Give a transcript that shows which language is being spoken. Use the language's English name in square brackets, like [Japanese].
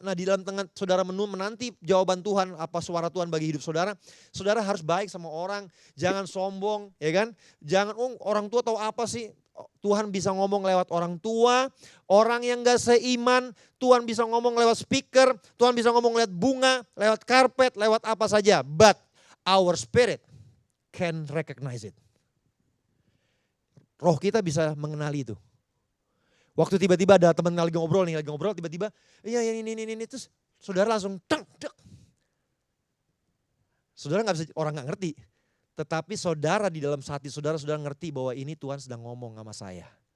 [Indonesian] Nah di dalam tengah saudara menanti jawaban Tuhan, apa suara Tuhan bagi hidup saudara. Saudara harus baik sama orang, jangan sombong ya kan. Jangan orang tua tahu apa sih. Tuhan bisa ngomong lewat orang tua, orang yang gak seiman. Tuhan bisa ngomong lewat speaker, Tuhan bisa ngomong lewat bunga, lewat karpet, lewat apa saja. [English] But our spirit can recognize it. [Indonesian] Roh kita bisa mengenali itu. Waktu tiba-tiba ada teman lagi ngobrol tiba-tiba iya ini terus saudara langsung dek. Saudara orang nggak ngerti. Tetapi saudara di dalam hati saudara ngerti bahwa ini Tuhan sedang ngomong sama saya.